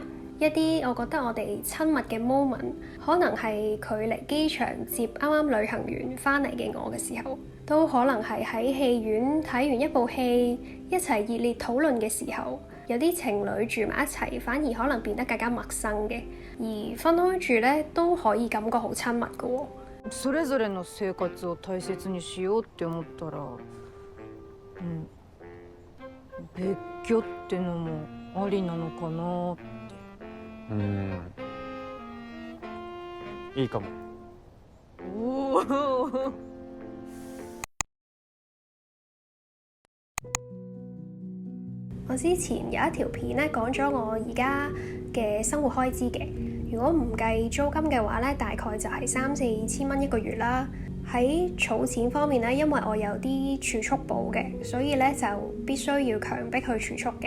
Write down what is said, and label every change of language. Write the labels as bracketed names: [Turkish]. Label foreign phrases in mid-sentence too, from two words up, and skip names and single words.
[Cantonese] 一啲我覺得我哋親密嘅 moment， 可能係距離機場接啱啱旅行完返嚟嘅我嘅時候，都可能係喺戲院睇完一部戲，一齊熱烈討論嘅時候。有啲情侶住埋一齊，反而可能變得更加陌生嘅，而分開住咧都可以感覺好親密嘅喎。 [Japanese] それぞれの生活を大切にしようって思ったら、別居ってのもありなのかなって。いいかも。おお。 [Cantonese] 我之前有一條片咧講咗我而家嘅生活開支嘅，如果唔計租金嘅話咧，大概就係3-4千蚊一個月啦。喺儲錢方面咧，因為我有啲儲蓄簿嘅，所以咧就必須要強迫去儲蓄嘅。